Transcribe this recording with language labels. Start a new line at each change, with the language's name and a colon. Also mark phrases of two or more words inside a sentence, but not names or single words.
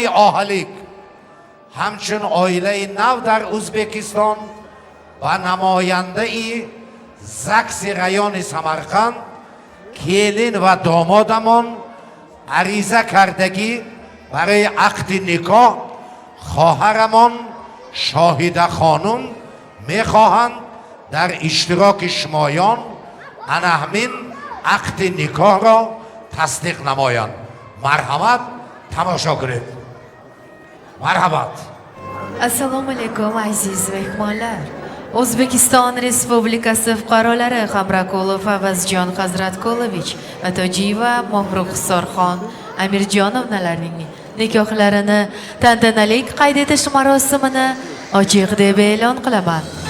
Persian: آهلیک همچون عائله نو در ازبکستان و نماینده زکس ریان سمرقند کیلین و دامادمان عریضه کردگی برای عقد نکاح خواهرمان شاهده خانم میخواهند در اشتراک شمایان انهمین عقد نکاح را تصدیق نمایند. مرحمت، تماشا کنید. مرحمت.
Uzbek: Assalomu alaykum aziz mehmonlar. O'zbekiston Respublikasi fuqarolari Hamrakulov Avazjon Hazratqulovich va Tojiyeva Mohruxsorxon Amirjonovnalarning nikohlarini tantanali qayd etish marosimini ochiq deb e'lon qilaman.